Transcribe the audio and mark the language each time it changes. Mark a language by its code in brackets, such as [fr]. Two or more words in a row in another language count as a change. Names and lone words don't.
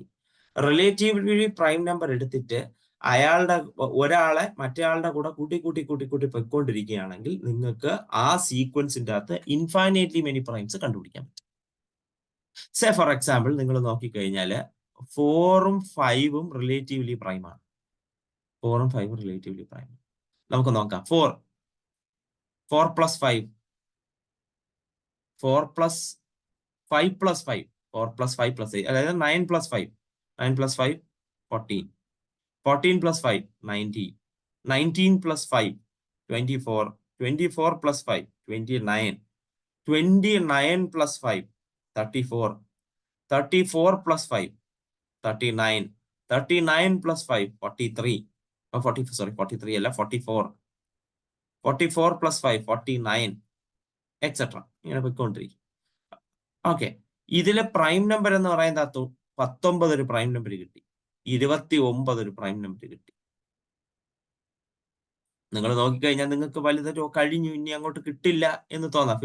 [en] relatively prime number [ml] എടുത്തിട്ട് ഒരാളെ മറ്റേയാളുടെ കൂടെ കൂട്ടി പൊയ്ക്കൊണ്ടിരിക്കുകയാണെങ്കിൽ നിങ്ങൾക്ക് ആ സീക്വൻസിന്റെ അകത്ത് [en] infinitely many primes [ml] കണ്ടുപിടിക്കാൻ പറ്റും. [en] say for example [ml] നിങ്ങൾ നോക്കിക്കഴിഞ്ഞാൽ 4ഉം 5ഉം [en] relatively prime [ml] ആണ്. 4ഉം 5ഉം [en] relatively prime. [ml] നമുക്ക് നോക്കാം. [en] 4 plus 5, 4 plus 5 plus 5, 4 plus 5 plus 8, [ml] അതായത് 9 plus 5, 9 plus 5 14, 14 plus 5 19, 19 plus 5 24, 24 plus 5 29, 29 plus 5 34, 34 plus 5 39, 39 plus 5 43, 43 അല്ല 44, 44 plus 5 49, എക്സെട്ര. ഇങ്ങനെ പോയിക്കൊണ്ടിരിക്കും. ഓക്കെ, ഇതിലെ [en] prime number [ml] എന്ന് പറയുന്നത് 19 ഒരു [en] prime number [ml] കിട്ടി, 29 ഒരു [en] prime number [ml] കിട്ടി. നിങ്ങൾ നോക്കിക്കഴിഞ്ഞാൽ നിങ്ങൾക്ക് വലുതൊരു കഴിഞ്ഞു, ഇനി അങ്ങോട്ട് കിട്ടില്ല എന്ന് തോന്നാം.